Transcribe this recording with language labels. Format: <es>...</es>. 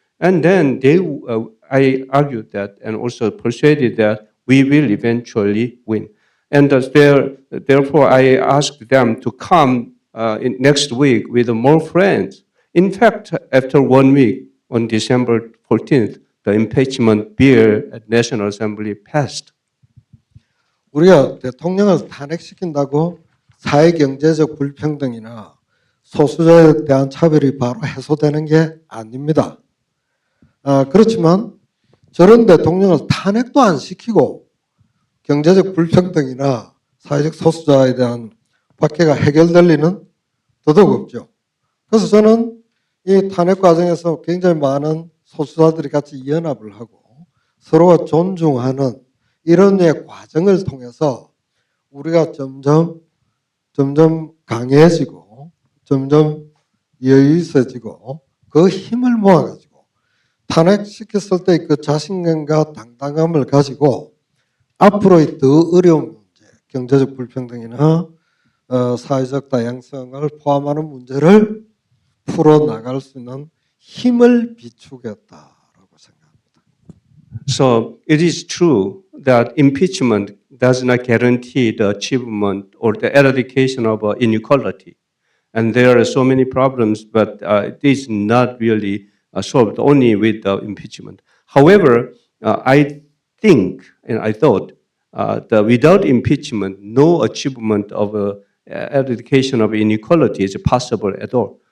<en>And then I argued that and also persuaded that we will eventually win. And therefore, I asked them to come next week with more friends. In fact, after 1 week, on December 14th, the impeachment bill at National Assembly passed.</en> <ko>우리가 대통령을 탄핵시킨다고 사회경제적 불평등이나 소수자에 대한 차별이 바로 해소되는 게 아닙니다. 그렇지만 저런 대통령을 탄핵도 안 시키고 경제적 불평등이나 사회적 소수자에 대한 박해가 해결될 리는 더더욱 없죠. 그래서 저는 이 탄핵 과정에서 굉장히 많은 소수자들이 같이 연합을 하고 서로가 존중하는 이런 류의 과정을 통해서 우리가 점점 강해지고 점점 여유 있어지고 그 힘을 모아가지고 탄핵시켰을 때 그 자신감과 당당함을 가지고 앞으로의 더 어려운 문제, 경제적 불평등이나 사회적 다양성을 포함하는 문제를 풀어나갈 수 있는 힘을 비추겠다라고 생각합니다.</ko> <en>So it is true that impeachment does not guarantee the achievement or the eradication of inequality. And there are so many problems, but it is not really solved only with the impeachment. However, I think and I thought that without impeachment, no achievement of eradication of inequality is possible at all.</en>